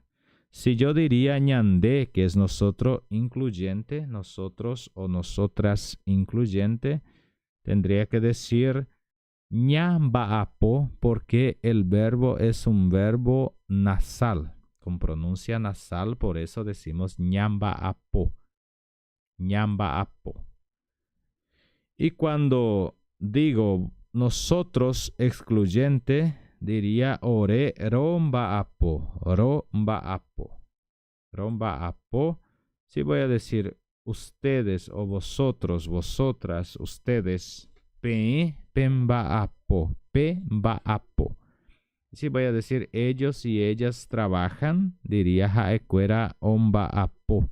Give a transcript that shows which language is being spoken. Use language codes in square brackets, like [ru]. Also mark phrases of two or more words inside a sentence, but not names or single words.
[es] Si yo diría ñandé, que es nosotros incluyente, nosotros o nosotras incluyente, tendría que decir ñambaapo porque el verbo es un verbo nasal, con pronuncia nasal, por eso decimos ñambaapo. ñambaapo. Y cuando digo nosotros excluyente, diría [gn] ore rombaapo, rombaapo, rombaapo. [es] Si voy a decir ustedes o vosotros, vosotras, ustedes, [gn] pembaapo, pembaapo. [es] Si voy a decir ellos y ellas trabajan, diría [gn] jaecuera ombaapo.